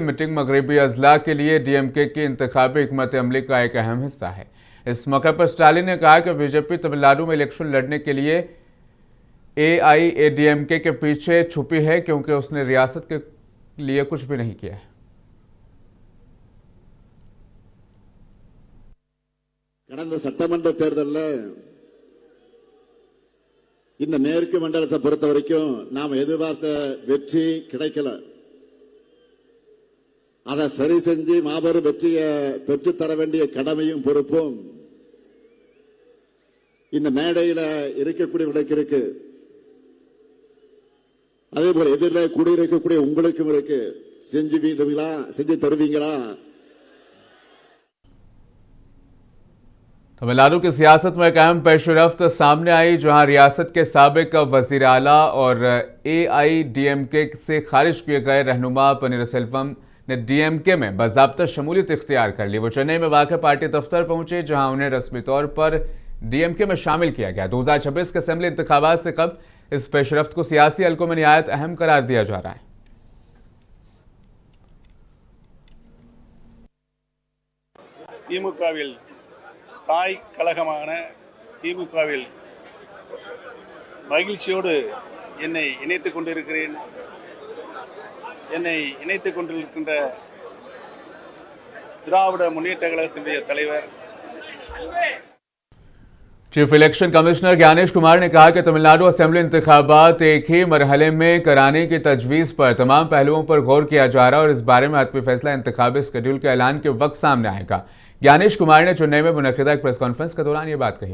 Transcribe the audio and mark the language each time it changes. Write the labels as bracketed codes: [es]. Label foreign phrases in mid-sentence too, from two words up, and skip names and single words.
[ur] میٹنگ مغربی اضلاع کے لیے ڈی ایم کے کی انتخابی حکمت عملی کا ایک اہم حصہ ہے. اس موقع پر اسٹالن نے کہا کہ بی جے پی تمل ناڈو میں الیکشن لڑنے کے لیے اے آئی اے ڈی ایم کے کے پیچھے چھپی ہے، کیونکہ اس نے ریاست کے لیے کچھ بھی نہیں کیا ہے. [ta] கடந்த சட்டமன்ற தேர்தலில் இந்த மேற்கு மண்டலத்தை பொறுத்த வரைக்கும் நாம் எதிர்பார்த்த வெற்றி கிடைக்கல. அதை சரி செஞ்சு மாபெரும் வெற்றியை பெற்றுத் தர வேண்டிய கடமையும் பொறுப்பும் இந்த மேடையில இருக்கக்கூடியவர்களுக்கு இருக்கு. அதே போல எதிரில் கூடியிருக்கக்கூடிய உங்களுக்கும் இருக்கு. செஞ்சு தருவீங்களா? [ur] تمل ناڈو کی سیاست میں ایک اہم پیش رفت سامنے آئی، جہاں ریاست کے سابق وزیر اعلیٰ اور اے آئی ڈی ایم کے سے خارج کیے گئے رہنما پنیرسیلوم نے ڈی ایم کے میں باضابطہ شمولیت اختیار کر لی. وہ چنئی میں واقع پارٹی دفتر پہنچے، جہاں انہیں رسمی طور پر ڈی ایم کے میں شامل کیا گیا. 2026 کے اسمبلی انتخابات سے قبل اس پیش رفت کو سیاسی حلقوں میں نہایت اہم قرار دیا جا رہا ہے. [ta] தாய் கழகமான திமுகவில் மகிழ்ச்சியோடு என்னை இணைத்துக் கொண்டிருக்கின்ற திராவிட முன்னேற்ற கழகத்தினுடைய தலைவர் [en] chief election commissioner [ur] گیانیش کمار نے کہا کہ تمل ناڈو اسمبلی انتخابات ایک ہی مرحلے میں کرانے کی تجویز پر تمام پہلوؤں پر غور کیا جا رہا ہے اور اس بارے میں حتمی فیصلہ انتخابی شیڈول کے اعلان کے وقت سامنے آئے گا. گیانیش کمار نے چنئی میں منعقدہ ایک [en] press conference [ur] کے دوران یہ بات کہی.